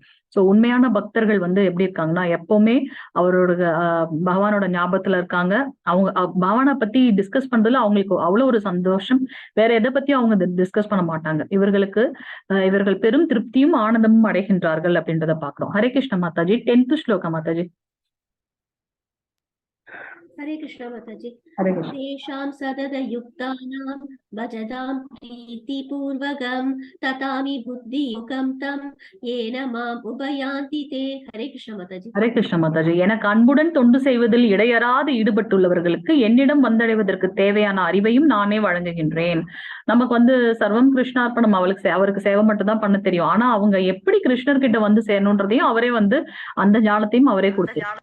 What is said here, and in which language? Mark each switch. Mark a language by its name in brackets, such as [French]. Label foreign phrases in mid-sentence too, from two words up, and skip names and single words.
[Tamil] சோ உண்மையான பக்தர்கள் வந்து எப்படி இருக்காங்கன்னா எப்பவுமே அவரோட பகவானோட ஞாபகத்துல இருக்காங்க. அவங்க பகவானை பத்தி டிஸ்கஸ் பண்றதுல அவங்களுக்கு அவ்வளவு ஒரு சந்தோஷம். வேற எதை பத்தியும் அவங்க டிஸ்கஸ் பண்ண மாட்டாங்க. இவர்கள் பெரும் திருப்தியும் ஆனந்தமும் அடைகின்றார்கள் அப்படின்றத பாக்குறோம். ஹரே கிருஷ்ண மாதாஜி. 10th ஸ்லோகம் மாதாஜி. [Hindi] हरे कृष्ण माताजी। हरे कृष्ण। [Sanskrit] तेषां सततयुक्तानां भजतां प्रीतिपूर्वकं ततामि बुद्धियुक्तं तं येन माम् उभयान्ति ते। [Hindi] हरे कृष्ण माताजी। [Tamil] ஹரே கிருஷ்ண மாதாஜி. எனக்கு அன்புடன் தொண்டு செய்வதில் இடையறாது ஈடுபட்டுள்ளவர்களுக்கு என்னிடம் வந்தடைவதற்கு தேவையான அறிவையும் நானே வழங்குகின்றேன். நமக்கு [Sanskrit] सर्वं कृष्णार्पणम्, [Tamil] அவருக்கு சேவை மட்டும் தான் பண்ண தெரியும். ஆனா அவங்க எப்படி கிருஷ்ணர்கிட்ட வந்து சேரணுன்றதையும் அவரே அந்த ஞானத்தையும் அவரே கொடுத்தார்.